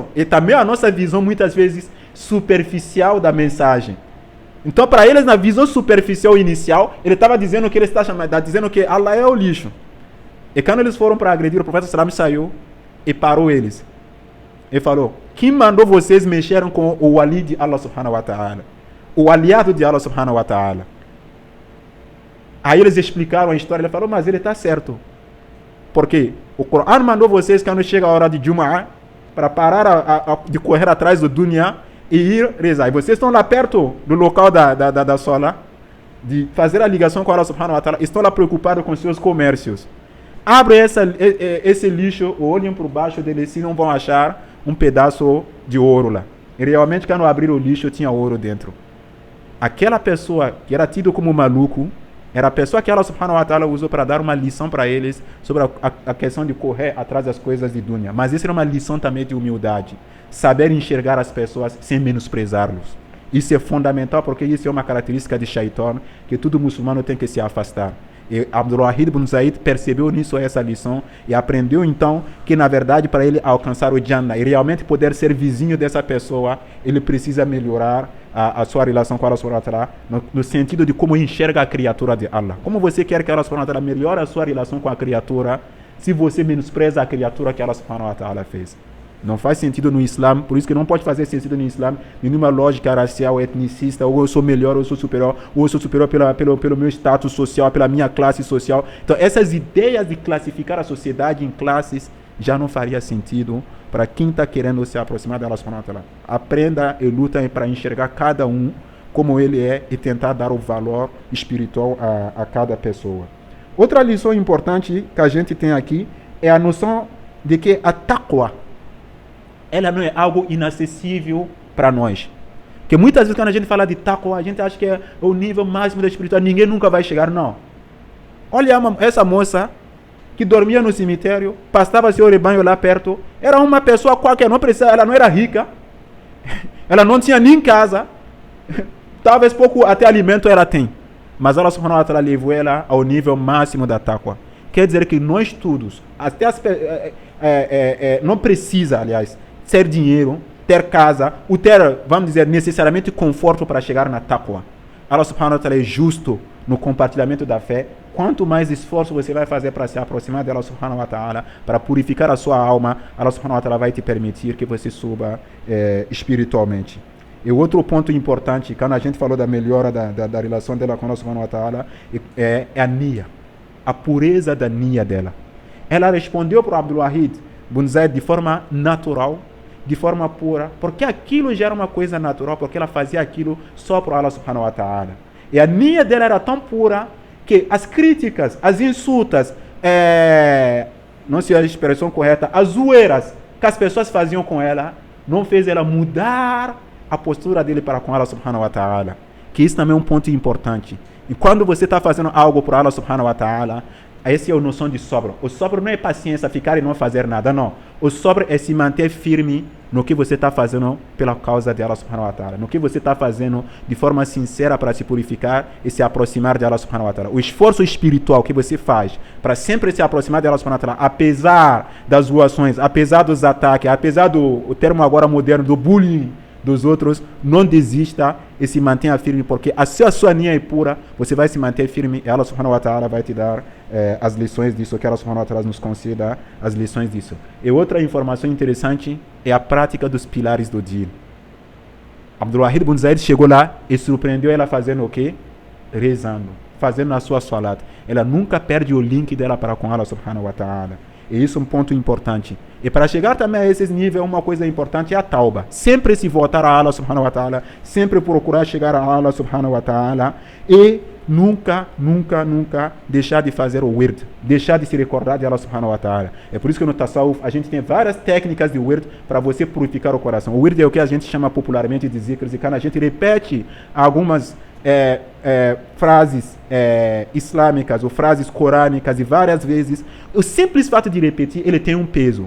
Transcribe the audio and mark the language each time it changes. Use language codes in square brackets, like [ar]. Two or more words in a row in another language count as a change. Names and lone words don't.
[pt] E também a nossa visão muitas vezes superficial da mensagem. Então, para eles, na visão superficial inicial, ele estava dizendo que ele está chamando, está dizendo que Allah é o lixo. E quando eles foram para agredir, o profeta Salam saiu e parou eles. Ele falou: quem mandou vocês mexerem com o wali de [ar] الله سبحانه وتعالى? [pt] O aliado de [ar] الله سبحانه وتعالى. [pt] Aí eles explicaram a história, ele falou: mas ele está certo. Porque o Coran mandou vocês, quando chega a hora de Jumu'ah, para parar de correr atrás do dunya e ir rezar. E vocês estão lá perto do local da sola, de fazer a ligação com [ar] الله سبحانه وتعالى, [pt] estão lá preocupados com seus comércios. Abrem esse lixo, olhem por baixo dele, se não vão achar um pedaço de ouro lá. E realmente, quando abriram o lixo, tinha ouro dentro. Aquela pessoa que era tido como maluco, era a pessoa que [ar] الله سبحانه وتعالى [pt] usou para dar uma lição para eles sobre a questão de correr atrás das coisas de dunya. Mas isso era uma lição também de humildade. Saber enxergar as pessoas sem menosprezá-los. Isso é fundamental, porque isso é uma característica de Shaitan que todo muçulmano tem que se afastar. E Abdul Wahid bin Zaid percebeu nisso essa lição e aprendeu então que, na verdade, para ele alcançar o Jannah e realmente poder ser vizinho dessa pessoa, ele precisa melhorar a sua relação com [ar] الله سبحانه وتعالى [pt] no sentido de como enxerga a criatura de Allah. Como você quer que [ar] الله سبحانه وتعالى [pt] melhore a sua relação com a criatura se você menospreza a criatura que [ar] الله سبحانه وتعالى [pt] fez? Não faz sentido no Islã, por isso que não pode fazer sentido no Islã nenhuma lógica racial, etnicista, ou eu sou melhor, ou eu sou superior, pelo meu status social, pela minha classe social. Então essas ideias de classificar a sociedade em classes já não faria sentido para quem está querendo se aproximar da [ar] الله سبحانه وتعالى. [pt] Aprenda e luta para enxergar cada um como ele é e tentar dar o valor espiritual a cada pessoa. Outra lição importante que a gente tem aqui é a noção de que a taqwa, ela não é algo inacessível para nós. Porque muitas vezes quando a gente fala de taqwa, a gente acha que é o nível máximo da espiritualidade, ninguém nunca vai chegar, não. Olha essa moça que dormia no cemitério, passava seu rebanho lá perto, era uma pessoa qualquer, não precisava, ela não era rica, ela não tinha nem casa, talvez pouco até alimento ela tem, mas [ar] الله سبحانه وتعالى [pt] levou ela ao nível máximo da taqwa. Quer dizer que nós todos, até não precisa, aliás, ter dinheiro, ter casa, ou ter, vamos dizer, necessariamente conforto para chegar na taqwa. [ar] الله سبحانه وتعالى [pt] é justo no compartilhamento da fé. Quanto mais esforço você vai fazer para se aproximar de [ar] الله سبحانه وتعالى, [pt] para purificar a sua alma, [ar] الله سبحانه وتعالى [pt] vai te permitir que você suba espiritualmente. E outro ponto importante, quando a gente falou da melhora da relação dela com [ar] الله سبحانه وتعالى, [pt] é a niya, a pureza da niya dela. Ela respondeu para o Abdul Wahid bin Zaid de forma natural, de forma pura, porque aquilo já era uma coisa natural, porque ela fazia aquilo só para [ar] الله سبحانه وتعالى. [pt] E a niya dela era tão pura que as críticas, as insultas, não sei a expressão correta, as zoeiras que as pessoas faziam com ela, não fez ela mudar a postura dele para com [ar] الله سبحانه وتعالى. [pt] Que isso também é um ponto importante. E quando você está fazendo algo para [ar] الله سبحانه وتعالى, [pt] essa é a noção de sobra. O sobra não é paciência, ficar e não fazer nada, não. O sobra é se manter firme no que você está fazendo pela causa de [ar] الله سبحانه وتعالى. [pt] No que você está fazendo de forma sincera para se purificar e se aproximar de [ar] الله سبحانه وتعالى. [pt] O esforço espiritual que você faz para sempre se aproximar de [ar] الله سبحانه وتعالى, [pt] apesar das zoações, apesar dos ataques, apesar do termo agora moderno, do bullying dos outros, não desista e se mantenha firme, porque a sua linha é pura, você vai se manter firme e [ar] الله سبحانه وتعالى [pt] vai te dar as lições disso, que [ar] الله سبحانه وتعالى [pt] nos conceda as lições disso. E outra informação interessante é a prática dos pilares do Din. Abdul Wahid bin Zaid chegou lá e surpreendeu ela fazendo o quê? Rezando, fazendo a sua salat. Ela nunca perde o link dela para com [ar] الله سبحانه وتعالى. [pt] E isso é um ponto importante. E para chegar também a esses níveis, uma coisa importante é a tauba. Sempre se voltar a [ar] الله سبحانه وتعالى, [pt] sempre procurar chegar a [ar] الله سبحانه وتعالى [pt] e nunca deixar de fazer o wird, deixar de se recordar de [ar] الله سبحانه وتعالى. [pt] É por isso que no Tasawuf a gente tem várias técnicas de wird para você purificar o coração. O wird é o que a gente chama popularmente de zikrs, e quando a gente repete algumas frases islâmicas ou frases corânicas e várias vezes, o simples fato de repetir, ele tem um peso.